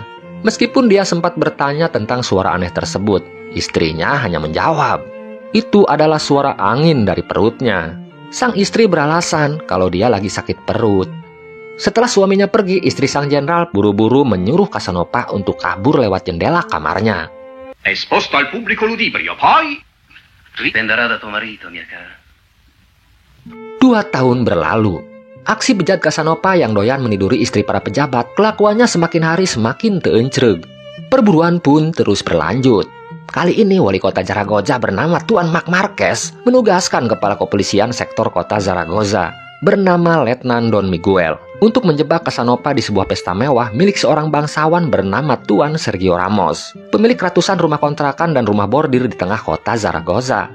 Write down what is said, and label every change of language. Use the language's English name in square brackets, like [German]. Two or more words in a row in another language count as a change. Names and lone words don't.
[Indonesian] Meskipun dia sempat bertanya tentang suara aneh tersebut, istrinya hanya menjawab, itu adalah suara angin dari perutnya. Sang istri beralasan kalau dia lagi sakit perut. Setelah suaminya pergi, istri sang jenderal buru-buru menyuruh Casanova untuk kabur lewat jendela kamarnya. [Italian] Esposto al pubblico ludibrio, poi dipenderà da tuo marito, mia cara. [Indonesian] 2 tahun berlalu. Aksi bejat Casanova yang doyan meniduri istri para pejabat, kelakuannya semakin hari semakin teencreg. Perburuan pun terus berlanjut. Kali ini wali kota Zaragoza bernama Tuan Marc Marquez menugaskan kepala kepolisian sektor kota Zaragoza bernama Letnan Don Miguel untuk menjebak Casanova di sebuah pesta mewah milik seorang bangsawan bernama Tuan Sergio Ramos, pemilik ratusan rumah kontrakan dan rumah bordir di tengah kota Zaragoza.